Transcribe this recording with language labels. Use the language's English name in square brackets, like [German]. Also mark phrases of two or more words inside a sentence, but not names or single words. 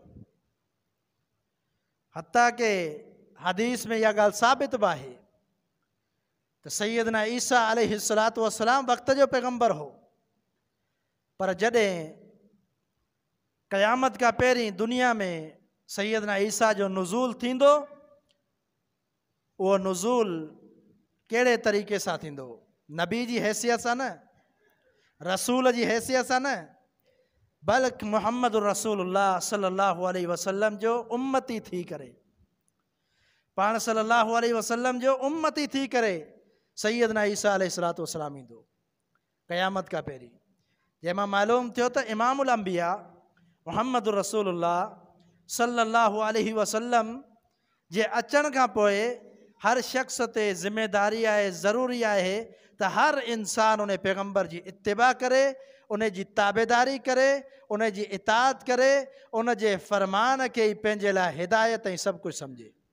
[Sindhi] हता के हदीस में इहा ॻाल्हि साबित बि आहे त सैयदना ईसा [Arabic] عليه الصلاة والسلام [Sindhi] वक़्त जो पैगंबर हो, पर जॾहिं क़यामत खां पहिरीं दुनिया में सैयदना ईसा जो नुज़ूल थींदो, उहो नुज़ूल कहिड़े तरीक़े सां थींदो? नबी जी हैसियत सां न, रसूल जी हैसियत सां न, बल्कि मुहम्मद रसूलुल्लाह [Arabic] صلى الله عليه وسلم [Sindhi] जो उम्मती थी करे, पाण [Arabic] صلى الله عليه وسلم [Sindhi] जो उम्मती थी करे सैयदना ईसा [Arabic] عليه الصلاة والسلام [Sindhi] ईंदो क़यामत खां पहिरीं। जंहिंमां मालूम थियो त [Arabic] إمام الأنبياء [Sindhi] मुहम्मद रसूलुल्लाह [Arabic] صلى الله عليه وسلم [Sindhi] जे अचण खां पोइ हर शख़्स ते ज़िम्मेदारी आहे, ज़रूरी आहे त हर इंसान उन पैगंबर जी इत्तिबा करे, उन जी ताबेदारी करे, उन जी इताअत करे, उन जे फ़रमान खे ई पंहिंजे लाइ हिदायत ऐं सभु कुझु सम्झे।